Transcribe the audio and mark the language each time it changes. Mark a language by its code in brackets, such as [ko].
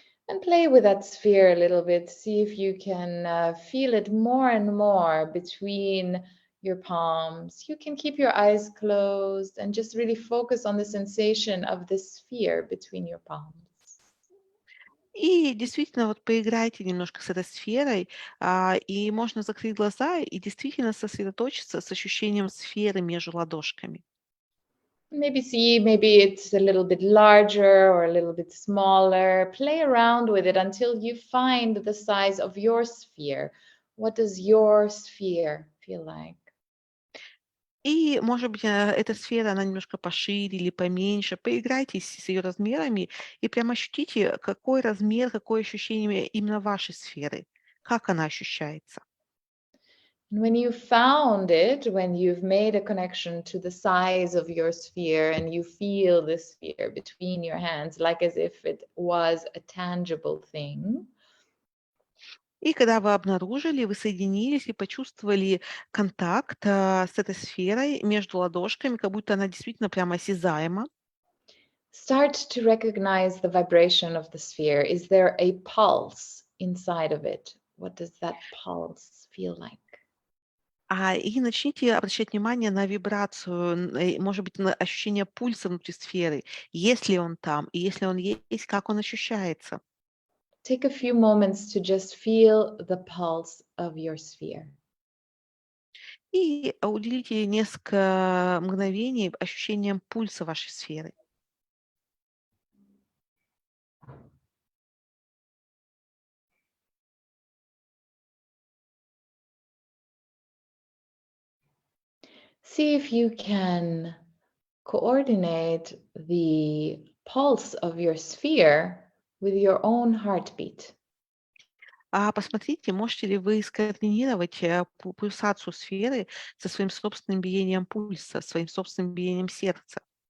[en] And play with that sphere a little bit. See if you can feel it more and more between your palms. You can keep your eyes closed and just really focus on the sensation of the sphere between your palms. [ru] И действительно, вот поиграйте немножко с этой сферой, и можно закрыть глаза и действительно сосредоточиться с ощущением сферы между ладошками. [en] Maybe see, maybe it's a little bit larger or a little bit smaller. Play around with it until you find the size of your sphere. What does your sphere feel like? [ru] И, может быть, эта сфера, она немножко пошире или поменьше. Поиграйте с ее размерами и прямо ощутите, какой размер, какое ощущение именно вашей сферы, как она ощущается. [en] And when you found it, when you've made a connection to the size of your sphere and you feel the sphere between your hands, like as if it was a tangible thing, [ru] И когда вы обнаружили, вы соединились и почувствовали контакт с этой сферой между ладошками, как будто она действительно прямо осязаема. [en] start to recognize the vibration of the sphere. Is there a pulse inside of it? What does that pulse feel like? [ru] И начните обращать внимание на вибрацию, может быть, на ощущение пульса внутри сферы. Есть ли он там? И если он есть, как он ощущается? [en] Take a few moments to just feel the pulse of your sphere. [ru] И уделите несколько мгновений ощущениям пульса вашей сферы. [en] See if you can coordinate the pulse of your sphere with your own heartbeat. [ru] Посмотрите, можете ли вы скоординировать пульсацию сферы со своим собственным биением пульса, своим собственным биением сердца.